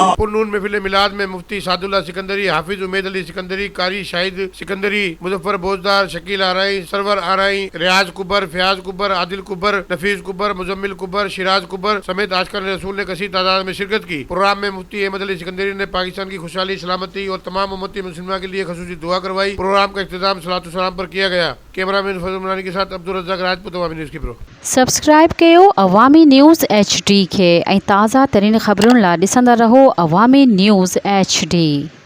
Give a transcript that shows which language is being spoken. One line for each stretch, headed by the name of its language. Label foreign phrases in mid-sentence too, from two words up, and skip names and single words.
Urdu: پرنون محفل میلاد میں مفتی سعد اللہ سکندری، حافظ امید علی سکندری، قاری شاہد سکندری، مظفر بوزدار، شکیل آرائی، سرور آرائی، ریاض کبر، فیاض کبر، عادل کبر، نفیس کبر، مزمل کبر، شیراز کبر سمیت عاشقان رسول نے کثیر تعداد میں شرکت کی۔ پروگرام میں مفتی احمد علی سکندری نے پاکستان کی خوشحالی، سلامتی اور تمام امتی مسلمہ کے لیے خصوصی دعا کروائی۔ پروگرام کا اختتام صلاۃ و سلام پر کیا گیا۔ کیمرہ مین فضل منانی کے ساتھ عبدالرزاق راجپوت، عوامی نیوز کی برو۔
Sindhi: سبسکرائب کयो عوامی نیوز HD کے ऐं ताज़ा तरीन ख़बरुनि लाइ ॾिसंदा रहो अवामी न्यूज़ HD।